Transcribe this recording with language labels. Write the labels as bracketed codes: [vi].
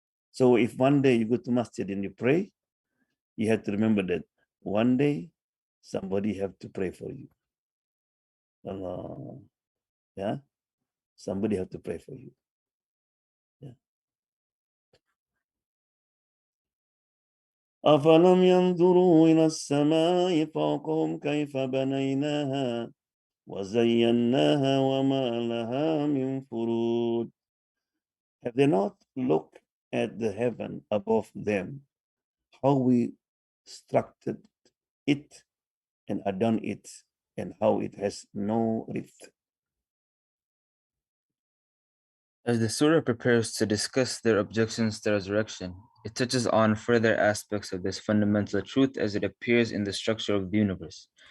[en] So if one day you go to masjid and you pray, you have to remember that one day somebody have to pray for you. Allah. Yeah? Somebody have to pray for you. Yeah. [ar] أفلم ينظروا إلى السماء فوقهم كيف بنيناها وزيناها وما لها من فروج. [en] Have they not looked at the heaven above them, how we structured it and adorned it, and how it has no rift? As the surah prepares to discuss their objections to resurrection, it touches on further aspects of this fundamental truth as it appears in the structure of the universe.